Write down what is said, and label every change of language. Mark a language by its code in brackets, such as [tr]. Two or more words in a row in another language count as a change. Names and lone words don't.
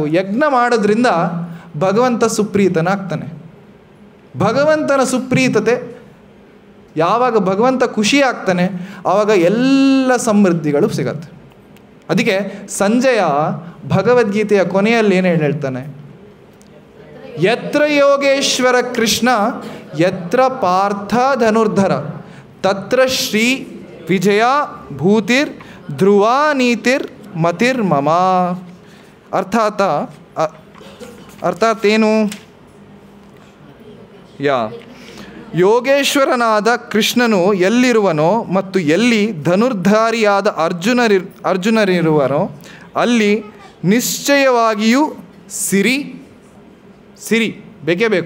[kn] ಯಜ್ಞ ಮಾಡೋದ್ರಿಂದ ಭಗವಂತ ಸುಪ್ರೀತನಾಗ್ತಾನೆ. ಭಗವಂತನ ಸುಪ್ರೀತತೆ ಯಾವಾಗ ಭಗವಂತ ಖುಷಿ ಆಗ್ತಾನೆ ಆವಾಗ ಎಲ್ಲ ಸಮೃದ್ಧಿಗಳು ಸಿಗತ್ತೆ. ಅದಕ್ಕೆ ಸಂಜಯ ಭಗವದ್ಗೀತೆಯ ಕೊನೆಯಲ್ಲಿ ಏನು ಹೇಳ್ತಾನೆ? [sa] ಯತ್ರ ಯೋಗೇಶ್ವರ ಕೃಷ್ಣ ಯತ್ರ ಪಾರ್ಥ ಧನುರ್ಧರ ತತ್ರ ಶ್ರೀ ವಿಜಯ ಭೂತಿರ್ ಧ್ರುವ ನೀತಿರ್ ಮತಿರ್ ಮಮ. [kn] ಅರ್ಥಾತ್ ಏನು? ಯೋಗೇಶ್ವರನಾದ ಕೃಷ್ಣನು ಎಲ್ಲಿರುವನೋ ಮತ್ತು ಎಲ್ಲಿ ಧನುರ್ಧಾರಿಯಾದ ಅರ್ಜುನರಿರುವನೋ ಅಲ್ಲಿ ನಿಶ್ಚಯವಾಗಿಯೂ ಸಿರಿ ಬೇಕೇ ಬೇಕು.